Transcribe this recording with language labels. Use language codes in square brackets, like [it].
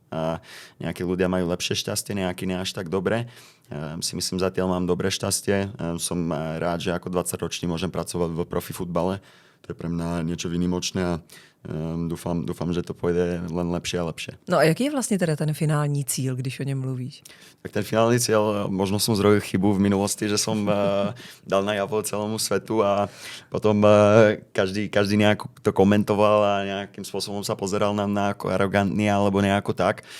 [sk] A nejakí ľudia majú lepšie šťastie, nejakí ne až tak dobre. Si myslím, zatiaľ mám dobré šťastie. Som rád, že ako 20-ročný môžem pracovať v profi futbale. To je pre mňa niečo výnimočné a dúfam, že to pôjde len lepšie a lepšie. [cs] No a jaký je vlastně teda ten finální cíl, když o něm mluvíš? [sk] Tak ten finálny cieľ, možno som zrobil chybu v minulosti, že som dal najavo celému svetu a potom každý nejako to komentoval a nejakým spôsobom sa pozeral na mňa ako arogantný alebo nejako tak.